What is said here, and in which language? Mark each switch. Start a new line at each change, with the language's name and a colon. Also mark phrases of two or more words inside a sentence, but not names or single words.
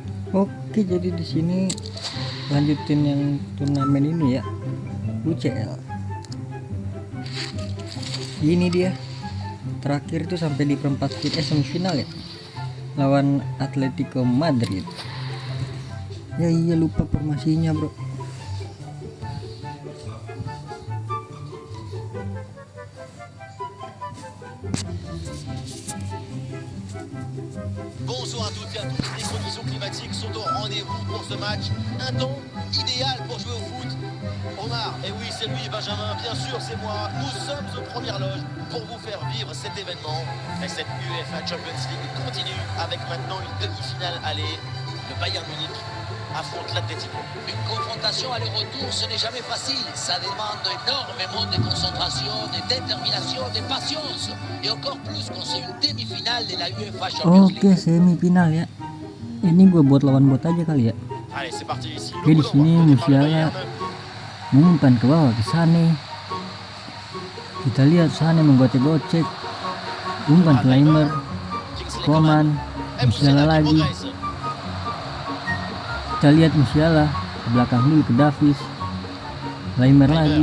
Indonesian: Oke, jadi di sini lanjutin yang turnamen ini ya, UCL. Ini dia terakhir itu sampai di perempat semifinal ya, lawan Atletico Madrid. Ya iya, lupa formasinya bro.
French: Bonsoir à toutes et à tous, les conditions climatiques sont au rendez-vous pour ce match. Un temps idéal pour jouer au foot. Omar, et oui c'est lui, Benjamin, bien sûr c'est moi. Nous sommes aux premières loges pour vous faire vivre cet événement. Et cette UEFA Champions League continue avec maintenant une demi-finale aller. Le Bayern Munich affronte l'Atlético. Une confrontation aller-retour, ce n'est jamais facile. Ça demande énormément de concentration, de détermination, de patience. Et encore plus quand c'est une demi-finale de la UEFA Champions League.
Indonesian: Oke, semifinal ya. Ini gue buat lawan bot aja kali ya.
French: Allez, c'est parti ici.
Indonesian: Oke, di sini Musiala mengumpan ke bawah ke Sane. Kita lihat Sane menggocek-gocek. Umpan ke Laimer, Koman, Musiala lagi. Kita lihat Musiala ke belakang dulu ke Davis, Laimer lagi.